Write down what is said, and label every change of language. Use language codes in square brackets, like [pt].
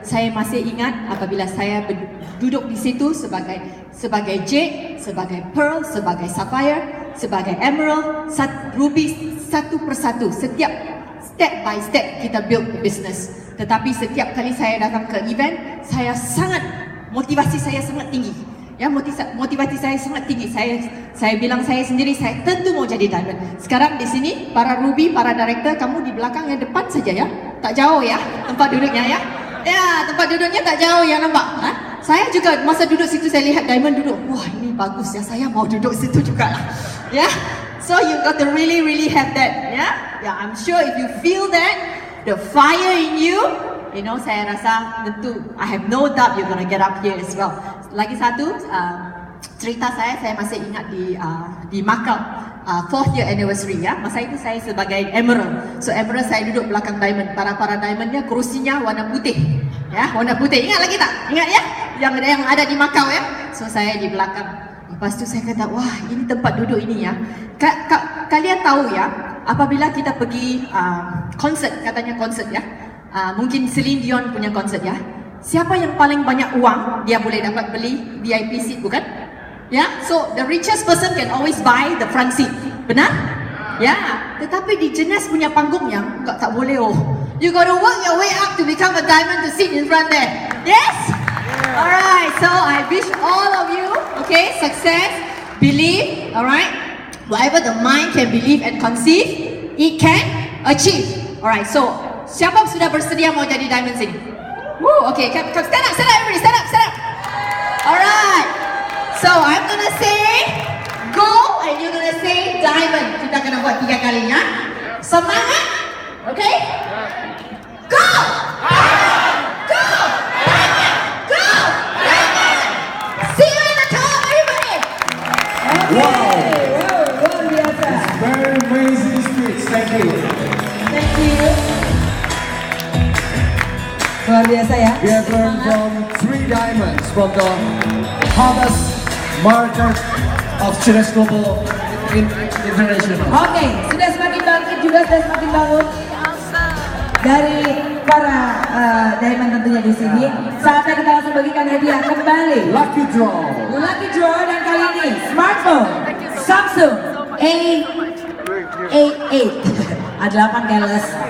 [ms] Saya masih ingat apabila saya duduk di situ sebagai Jade, sebagai Pearl, sebagai Sapphire, sebagai Emerald, Ruby, satu persatu. Setiap [en] step by step [ms] kita [en] build business. [ms] Tetapi setiap kali saya datang ke event, motivasi saya sangat tinggi. Ya, motivasi saya sangat tinggi. Saya bilang saya sendiri, saya tentu mau jadi diamond. Sekarang di sini para Ruby, para director, kamu di belakang yang depan saja ya. Tak jauh ya tempat duduknya ya. Ya, tempat duduknya tak jauh ya, nampak? Saya juga masa duduk situ saya lihat diamond duduk. Wah, ini bagus ya. Saya mau duduk situ juga lah. Ya. [en] So you got to really have that, ya. Yeah, I'm sure if you feel that, the fire in you, you know, [ms] saya rasa tentu, [en] I have no doubt you're gonna get up here as well. [ms] Lagi satu, cerita saya masih ingat di Macau, 4th year anniversary ya. Masa itu saya sebagai Emerald. So Emerald saya duduk belakang Diamond. Para Diamondnya kursinya warna putih. Ya, warna putih. Ingat lagi tak? Ingat ya? Yang ada di Macau ya. So saya di belakang. Lepas tu saya kata, wah ini tempat duduk ini ya. Kalian tahu ya, apabila kita pergi konsert, katanya konsert ya. Mungkin Celine Dion punya konsert ya. Siapa yang paling banyak uang, dia boleh dapat beli VIP seat, bukan? [en] Ya, so the richest person can always buy the front seat. [ms] Benar? Ya, tetapi di Jenis punya panggung yang tak boleh oh. [en] You gotta work your way up to become a diamond to sit in front there. Yes? Alright, so I wish all of you, okay, success, believe, alright? Whatever the mind can believe and conceive, it can achieve. Alright, so [ms] siapa sudah bersedia mau jadi diamond sini? [en] Woo, okay, come stand up everybody, stand up. Alright, so I'm gonna say go and you're gonna say diamond. [ms] Kita kena buat 3 kali ya. Semangat, [en] okay? Go! Go! Go! See you in the top, everybody! [ms] Wow! Luar biasa. [en] It's very amazing speech. Thank you. Thank you. [ms] Luar biasa ya. [en] We have learned from 3 diamonds from the hottest market of Jenis Global International. [id] Oke, sudah semakin bangkit juga, sudah semakin bangun dari para diamond tentunya di sini. Saatnya kita langsung bagikan hadiah kembali. [en] Lucky draw. [id] Lucky draw dan kali ini smartphone Samsung A8 A8 keles.